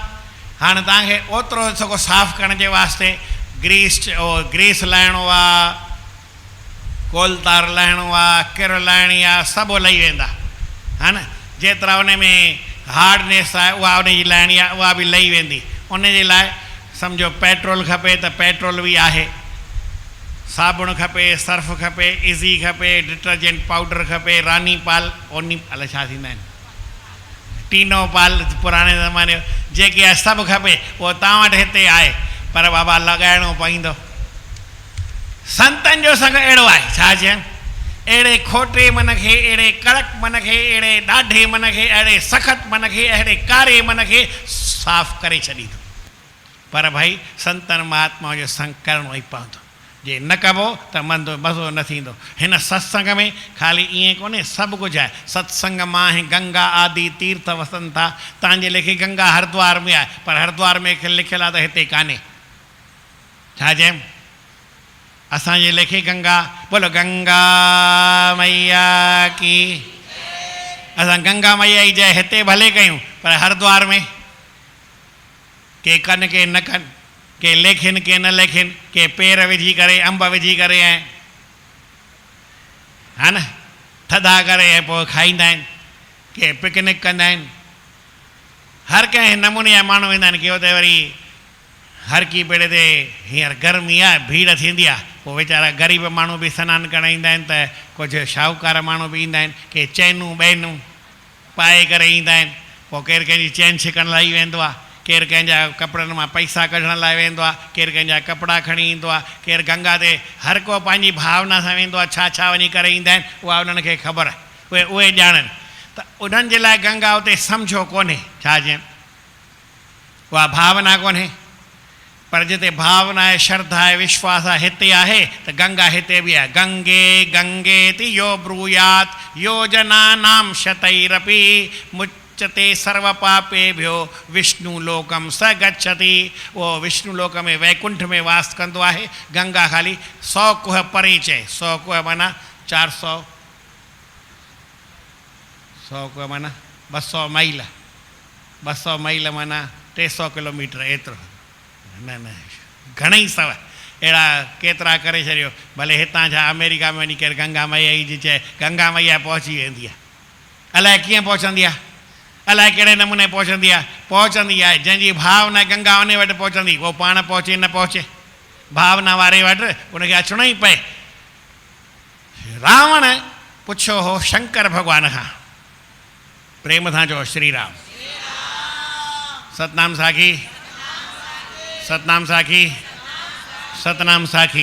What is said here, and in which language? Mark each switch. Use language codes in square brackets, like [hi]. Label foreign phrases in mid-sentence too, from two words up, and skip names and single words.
[sd] हाणे तव्हांखे ओतिरो सॻो साफ़ु करण जे वास्ते ग्रीस लाहिणो आहे, कोल तार लाहिणो आहे, किर लाहिणी आहे, सभु लही वेंदा, हा न। जेतिरा उन में हार्डनेस आहे उहा उनजी लाहिणी आहे, उहा बि लही वेंदी। उनजे लाइ सम्झो पेट्रोल खपे त पेट्रोल बि आहे, साबुण खपे, सर्फ खपे, इज़ी खपे, डिटर्जेंट पाउडर खपे, रानी पाल, ओनी अलाए छा थींदा आहिनि, टीनो पाल पुराणे ज़माने जो, जेके आहे सभु खपे, उहो तव्हां वटि हिते आहे, पर बाबा लॻाइणो पवंदो। संतनि जो संग अहिड़ो आहे, छा चयनि, अहिड़े खोटे मन खे, अहिड़े कड़क मन खे, अहिड़े ॾाढे मन खे, अहिड़े सख़त मन खे, अहिड़े कारे मन खे साफ़ु करे छॾींदो। पर भाई संतनि महात्मा जो संग करिणो ई पवंदो, जे न कबो त मज़ो न थींदो। हिन सत्संग में ख़ाली ईअं कोन्हे, सभु कुझु आहे। सत्संग मां ही गंगा आदि तीर्थ वसनि था। तव्हांजे लेखे गंगा हरिद्वार में आहे, पर हरिद्वार में लिखियलु आहे त हिते कान्हे। छा चयमि, असांजे लेखे गंगा, [hi] बोलो गंगा मैया की। [sd] असां गंगा मैया जी जय हिते भले कयूं, पर हरिद्वार में के कनि के न कनि, के लेखिन के न लेखिन, के पेर विझी करे, अंब विझी करे ऐं हा न थधा करे ऐं पोइ खाईंदा आहिनि, के पिकनिक कंदा आहिनि। हर कंहिं नमूने जा माण्हू ईंदा आहिनि। के हुते वरी हर की पेड़े ते हींअर गर्मी आहे, भीड़ थींदी आहे, पोइ वीचारा ग़रीब माण्हू बि सनानु करण ईंदा आहिनि, त कुझु शाहूकार माण्हू बि ईंदा आहिनि, के चैनूं ॿैनूं पाए करे ईंदा आहिनि, पोइ केरु कंहिंजी चैन छिकण लाइ वेंदो आहे, केरु कंहिंजा कपिड़नि मां पैसा कढण लाइ वेंदो आहे, केरु कंहिंजा कपिड़ा खणी ईंदो आहे, केरु गंगा ते हर को पंहिंजी भावना सां वेंदो आहे, छा छा वञी करे ईंदा आहिनि उहा उन्हनि खे ख़बर आहे, उहे ॼाणनि। त उन्हनि जे लाइ गंगा उते सम्झो कोन्हे, छा चइनि, उहा भावना कोन्हे, पर जिते भावना आहे, श्रद्धा आहे, विश्वास आहे, हिते आहे त गंगा हिते बि आहे। [sa] गंगे गंगे ति यो ब्रूयात योजनानां शतैरपि मुच्यते सर्व पापेभ्यो विष्णु लोकम स गच्छति। [sd] उहो विष्णु लोक में वैकुंठ में वास कंदो आहे। गंगा ख़ाली 100 कुह परे चए, 100 कुह माना 400, 100 कुह माना 200 मील, 200 मील माना 300 किलोमीटर, एतिरो न न घणेई सव अहिड़ा केतिरा करे छॾियो। भले हितां छा अमेरिका में वञी करे गंगा मैया जी चए, गंगा मैया पहुची वेंदी आहे, अलाए कीअं पहुचंदी आहे, अलाए कहिड़े नमूने पहुचंदी आहे, पहुचंदी आहे जंहिंजी भावना गंगा उन वटि पहुचंदी, उहो पाण पहुचे न पहुचे, भावना वारे वटि उनखे अचिणो ई पए। रावण पुछियो हो शंकर भॻवान खां, प्रेम सां चओ श्री राम, सतनाम साखी, सतनाम साखी, सतनाम साखी।